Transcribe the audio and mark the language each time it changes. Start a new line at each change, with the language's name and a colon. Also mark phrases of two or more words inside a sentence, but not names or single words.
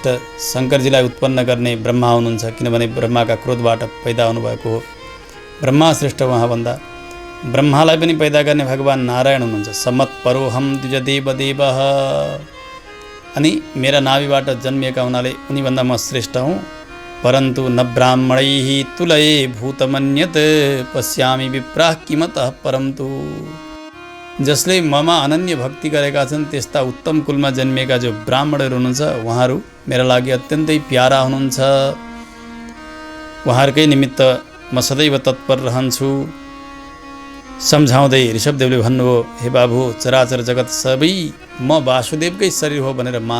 Nepali: शङ्करजीलाई उत्पन्न गर्ने ब्रह्मा हुनुहुन्छ, किनभने ब्रह्माका क्रोधबाट पैदा हुनुभएको हो। ब्रह्मा श्रेष्ठ उहाँभन्दा। ब्रह्मालाई पनि पैदा गर्ने भगवान नारायण हुनुहुन्छ।
Sanskrit: समत्परोहम द्विजदेवदेवः।
Nepali: अनि मेरा नाभिबाट जन्मिएका हुनाले उनीभन्दा म श्रेष्ठ हुँ।
Sanskrit: परन्तु न ब्राह्मणैः तुलये भूतमन्यत् पश्यामि विप्राः किमतः परन्तु।
Nepali: जसले ममा अनन्य भक्ति गरेका छन् त्यस्ता उत्तम कुलमा जन्मिएका जो ब्राह्मणहरू हुनुहुन्छ उहाँहरू मेरा लागि अत्यन्तै प्यारा हुनुहुन्छ। उहाँहरूकै निमित्त म सदैव तत्पर रहन्छु। सम्झाउँदै ऋषभदेवले भन्नुभयो, हे बाबु, चराचर जगत सबै म वासुदेवकै शरीर हो भनेर मान।